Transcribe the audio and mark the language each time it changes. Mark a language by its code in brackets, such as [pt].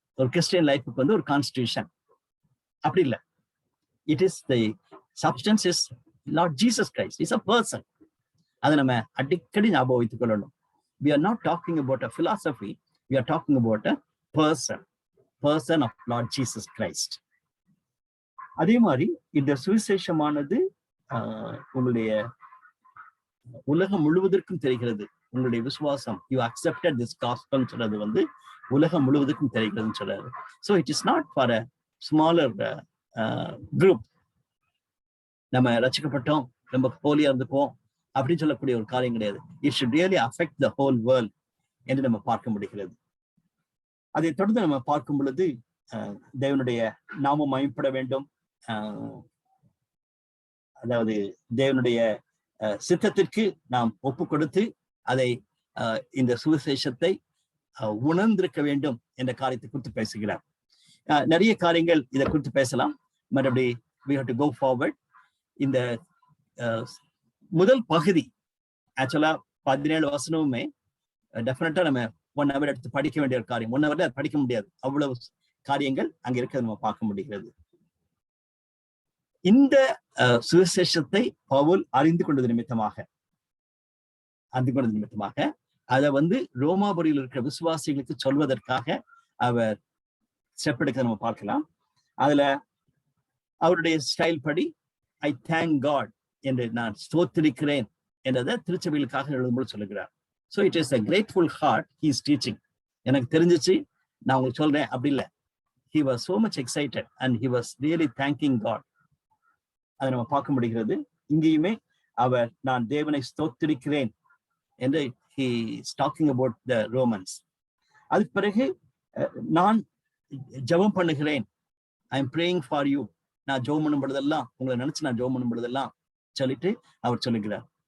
[ta] ஒரு கிறிஸ்டியன் லைஃபுக்கு ஒரு கான்ஸ்டிடியூஷன் அப்படி இல்லை. [en] It is the substance is Lord Jesus Christ. He's a person. [ta] அதை நம்ம அடிக்கடி ஞாபகம் வைத்துக் கொள்ளணும். [en] We are not talking about a philosophy. We are talking about a person of Lord Jesus Christ. [ta] அதே மாதிரி இந்த சுவிசேஷமானது உங்களுடைய உலகம் முழுவதற்கும் தெரிகிறது. உங்களுடைய விசுவாசம், [en] you accepted this gospel [ta] சொல்றது உலகம் முழுவதற்கும் தெரிகிறதுன்னு சொல்றாரு. [en] So it is not for a smaller group. [ta] நம்ம ரட்சிக்கப்பட்டோம், நம்ம ஹோலியா இருந்துப்போம் அப்படின்னு சொல்லக்கூடிய ஒரு காரியம் கிடையாது. [en] It should really affect the whole world [ta] என்று நம்ம பார்க்க முடிகிறது. அதை தொடர்ந்து நம்ம பார்க்கும் பொழுது தேவனுடைய நாமம் மகிமைப்பட வேண்டும், அதாவது தேவனுடைய சித்தத்திற்கு நாம் ஒப்பு கொடுத்து அதை இந்த சுவிசேஷத்தை உணர்ந்திருக்க வேண்டும் என்ற காரியத்தை குறித்து பேசுகிறார். நிறைய காரியங்கள் இதை குறித்து பேசலாம். [en] மறுபடி we have to go forward. [ta] இந்த முதல் பகுதி ஆக்சுவலா 17 வசனமுமே டெஃபினட்டா நம்ம 1 hour எடுத்து படிக்க வேண்டிய ஒரு காரியம். 1 hourல படிக்க முடியாது, அவ்வளவு காரியங்கள் அங்க இருக்கிறது நம்ம பார்க்க முடிகிறது. இந்த சுவிசேஷத்தை பவுல் அறிந்து கொண்டது நிமித்தமாக அதை ரோமாபுரியில் இருக்கிற விசுவாசிகளுக்கு சொல்வதற்காக அவர் ஸ்டெப் எடுக்க நம்ம பார்க்கலாம். அதுல அவருடைய ஸ்டைல் படி [en] I thank God [ta] என்று நான் ஸ்தோத்திரிக்கிறேன் என்றதை திருச்சபைகளுக்காக எழுதும்போது சொல்லுகிறார். [en] So it is a grateful heart he is teaching. [ta] எனக்கு தெரிஞ்சிச்சு, நான் உங்களுக்கு சொல்றேன் அப்படி இல்லை. [en] He was so much excited and he was really thanking God. [ta] அதை நம்ம பார்க்க முடிகிறது. இங்கேயுமே அவர் நான் தேவனை ஸ்தோத்திரிக்கிறேன் என்று [en] he is talking about the Romans. [ta] அதுக்கு பிறகு நான் ஜெபம் பண்ணுகிறேன், [en] I am praying for you. [ta] நான் ஜெபம் பண்ணும் பொழுதெல்லாம் உங்களை நினைச்சு நான் ஜெபம் பண்ணும் பொழுதெல்லாம் சொல்லிட்டு அவர் சொல்லுகிறார்.